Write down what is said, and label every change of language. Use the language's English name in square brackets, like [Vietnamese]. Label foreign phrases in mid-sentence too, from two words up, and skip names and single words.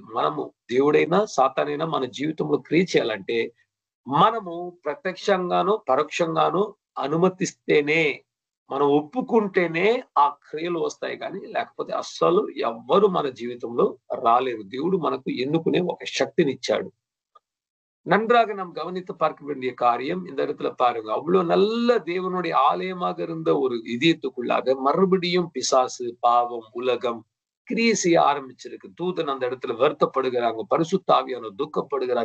[Telugu] మనము, దేవుడైనా సాతానైనా మన జీవితంలో క్రియ చేయాలంటే మనము ప్రత్యక్షంగానో పరోక్షంగానో అనుమతిస్తేనే, మనం ఒప్పుకుంటేనే ఆ క్రియలు వస్తాయి. కానీ లేకపోతే అస్సలు ఎవ్వరు మన జీవితంలో రాలేరు. దేవుడు మనకు ఎన్నుకునే ఒక శక్తినిచ్చాడు. [Tamil] நன்றாக நாம் கவனித்து பார்க்க வேண்டிய காரியம் இந்த இடத்துல பாருங்க. அவ்வளவு நல்ல தேவனுடைய ஆலயமாக இருந்த ஒரு இதயத்துக்குள்ளாக மறுபடியும் பிசாசு, பாவம், உலகம் கிரியை செய்ய ஆரம்பிச்சிருக்கு. தூதன் அந்த இடத்துல வருத்தப்படுகிறாங்க, பரிசுத்த ஆவியானவர் துக்கப்படுகிறார்.